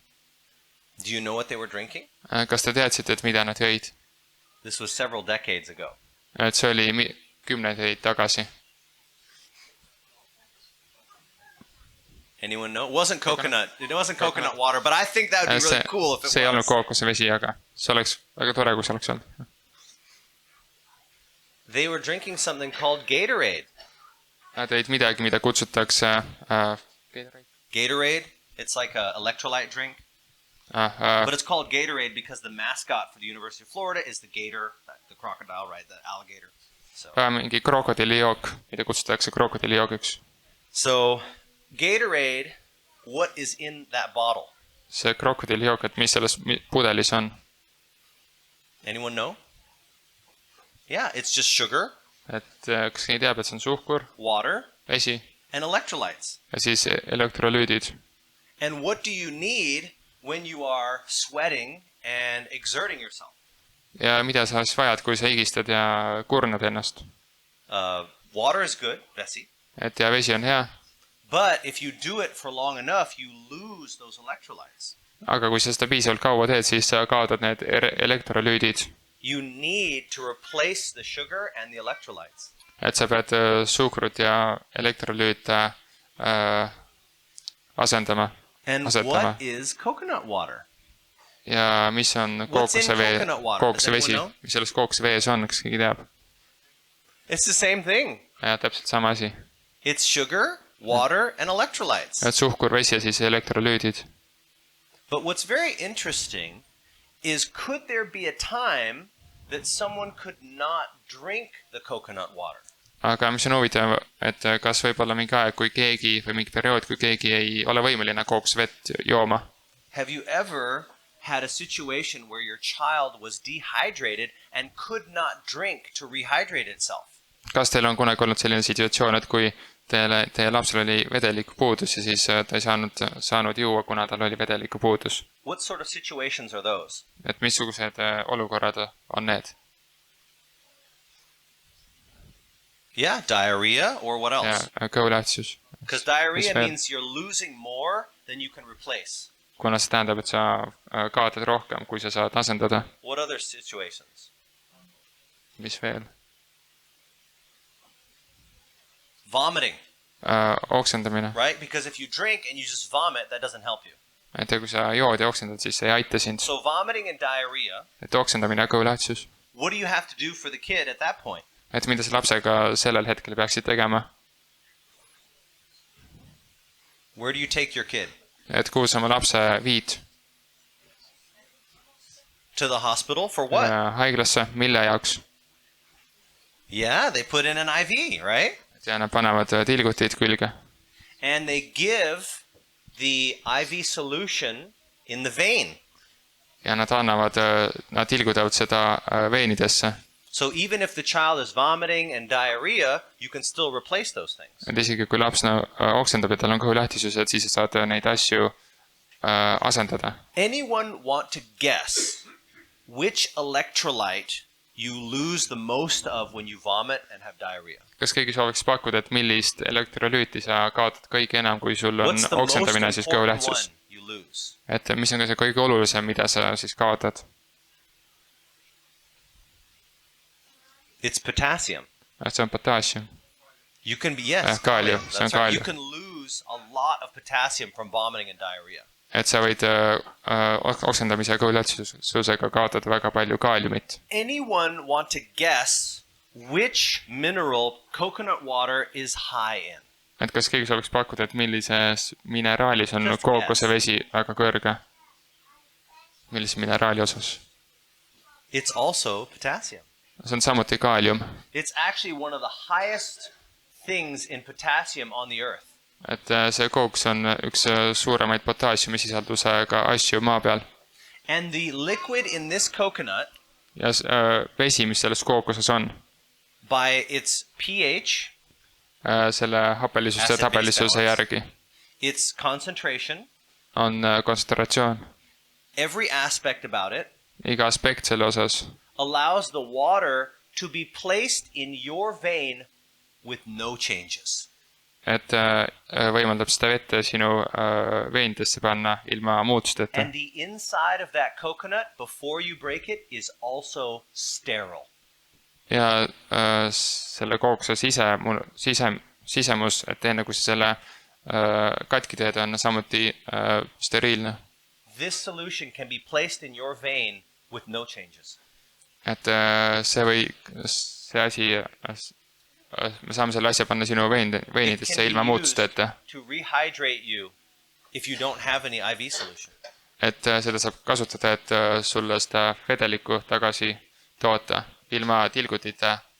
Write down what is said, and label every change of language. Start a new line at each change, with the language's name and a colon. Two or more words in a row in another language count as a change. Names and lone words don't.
English: Do you know what they were drinking?
Estonian: Kas te teadsite, et mida nad jõid?
English: This was several decades ago.
Estonian: Et see oli kümneid tagasi.
English: Anyone know? It wasn't coconut. It wasn't coconut water, but I think that would be really cool if it was.
Estonian: See ei olnud kookosevesi, aga see oleks väga tore, kui see oleks olnud.
English: They were drinking something called Gatorade.
Estonian: Nad jõid midagi, mida kutsutakse Gatorade.
English: It's like an electrolyte drink. But it's called Gatorade because the mascot for the University of Florida is the gator, the crocodile, right? The alligator. So.
Estonian: Mingi krokodillijook, mida kutsutakse krokodillijoogiks.
English: So Gatorade, what is in that bottle?
Estonian: See krokodillijook, et mis selles pudelis on?
English: Anyone know? Yeah, it's just sugar.
Estonian: Et kas keegi teab, et see on suhkur,
English: water,
Estonian: vesi
English: and electrolytes.
Estonian: Ja siis elektrolüüdid.
English: And what do you need when you are sweating and exerting yourself?
Estonian: Ja mida sa siis vajad, kui sa higistad ja kurnad ennast?
English: Water is good,
Estonian: vesi. Et ja vesi on hea.
English: But if you do it for long enough, you lose those electrolytes.
Estonian: Aga kui sa seda piisavalt kaua teed, siis sa kaotad need elektrolüüdid.
English: You need to replace the sugar and the electrolytes.
Estonian: Et sa pead suhkrut ja elektrolüüte asendama.
English: And what is coconut water?
Estonian: Ja mis on kookosevesi? Mis selles kookosvees on, kas keegi teab?
English: It's the same thing.
Estonian: Ja täpselt sama asi.
English: It's sugar, water and electrolytes.
Estonian: Et suhkur, vesi ja siis elektrolüüdid.
English: But what's very interesting is could there be a time that someone could not drink the coconut water?
Estonian: Aga mis on huvitav, et kas võib olla mingi aeg, kui keegi või mingi periood, kui keegi ei ole võimeline kookosvett jooma?
English: Have you ever had a situation where your child was dehydrated and could not drink to rehydrate itself?
Estonian: Kas teil on kunagi olnud selline situatsioon, et kui teie lapsel oli vedeliku puudus ja siis ta ei saanud juua, kuna tal oli vedeliku puudus?
English: What sort of situations are those?
Estonian: Et missugused olukorrad on need?
English: Yeah, diarrhea or what else?
Estonian: Ja kõhulähtsus.
English: Because diarrhea means you're losing more than you can replace.
Estonian: Kuna see tähendab, et sa kaotad rohkem, kui sa saad asendada.
English: What other situations?
Estonian: Mis veel?
English: Vomiting.
Estonian: Oksendamine.
English: Right? Because if you drink and you just vomit, that doesn't help you.
Estonian: Et kui sa jood ja oksendad, siis see ei aita sind.
English: So vomiting and diarrhea.
Estonian: Et oksendamine ja kõhulähtsus.
English: What do you have to do for the kid at that point?
Estonian: Et mida sa lapsega sellel hetkel peaksid tegema?
English: Where do you take your kid?
Estonian: Et kuhu sa oma lapse viid?
English: To the hospital for what?
Estonian: Haiglasse, mille jaoks?
English: Yeah, they put in an IV, right?
Estonian: Ja nad panevad tilgutid külge.
English: And they give the IV solution in the vein.
Estonian: Ja nad tilgutavad seda veenidesse.
English: So even if the child is vomiting and diarrhea, you can still replace those things.
Estonian: Et isegi kui laps oksendab ja tal on kõhulähtisus, et siis saad neid asju asendada.
English: Anyone want to guess which electrolyte you lose the most of when you vomit and have diarrhea?
Estonian: Kas keegi sooviks pakkuda, et millist elektrolüüti sa kaotad kõige enam, kui sul on oksendamine siis kõhulähtsus? Et mis on ka see kõige olulisem, mida sa siis kaotad?
English: It's potassium.
Estonian: See on potassium.
English: You can be, yes, kaalium. That's right. You can lose a lot of potassium from vomiting and diarrhea.
Estonian: Et sa võid oksendamise ja kõhulähtsusega kaotada väga palju kaaliumit.
English: Anyone want to guess which mineral coconut water is high in?
Estonian: Et kas keegi sooviks pakkuda, et millises mineraalis on kookosevesi väga kõrge? Millises mineraali osas?
English: It's also potassium.
Estonian: See on samuti kaalium.
English: It's actually one of the highest things in potassium on the earth.
Estonian: Et see kooks on üks suuremaid potassiumi sisaldusega asju maa peal.
English: And the liquid in this coconut,
Estonian: ja vesi, mis selles kookoses on,
English: by its pH,
Estonian: selle happelisuse ja tabelisuse järgi,
English: its concentration,
Estonian: on kontsentratsioon,
English: every aspect about it,
Estonian: iga aspekt selle osas,
English: allows the water to be placed in your vein with no changes.
Estonian: Et võimaldab seda vette sinu veendesse panna ilma muutusteta.
English: And the inside of that coconut before you break it is also sterile.
Estonian: Ja selle kookse sisemus, et enne kui selle katki teed, on samuti steriilne.
English: This solution can be placed in your vein with no changes.
Estonian: Et see asi me saame selle asja panna sinu veinidesse ilma muutusteta. Et seda saab kasutada, et sulle seda vedelikku tagasi toota ilma tilgutita.